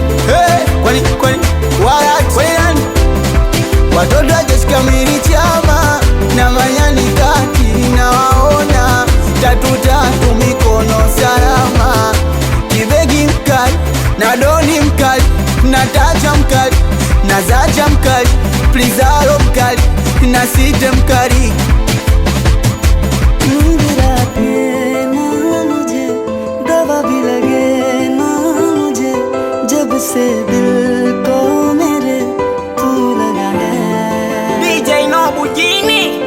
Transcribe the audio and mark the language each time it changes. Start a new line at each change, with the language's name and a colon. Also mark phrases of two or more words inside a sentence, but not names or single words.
Swahili: Hey, kwani, kwani, wala, kwani nani? Watoto wa Jeshi Kamili Chama na Manyani Kati nawaona, tatu tatu mikono salama, kibegi mkali. Na Doni mkali, na Taja mkali, na Zaja mkali, Prizalo mkali, na Side mkali.
Hindi: नींद आती ना मुझे, दवा भी लगे ना मुझे, जब से दिल को मेरे तू लगा है।
Swahili: D J Nobu Jini.